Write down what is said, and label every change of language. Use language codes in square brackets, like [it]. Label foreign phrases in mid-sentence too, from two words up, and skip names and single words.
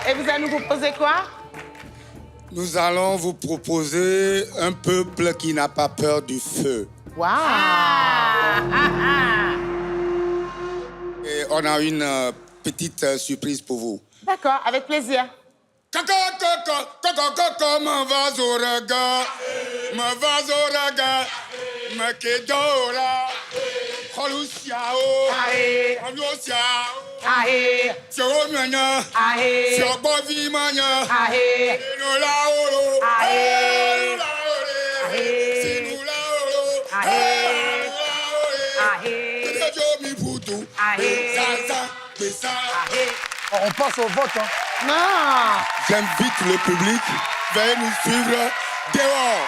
[fr] Et vous allez nous proposer quoi? Nous allons vous proposer un peuple qui n'a pas peur du feu. Wow. Et on a une petite surprise pour vous. D'accord, avec plaisir. Kaka, ma vazoraga, ma kedora, holusiao, holusiao, fioromania, fiobovimania, sinulaolo, On passe au vote. Hein. Non. J'invite le public, veuillez nous suivre dehors.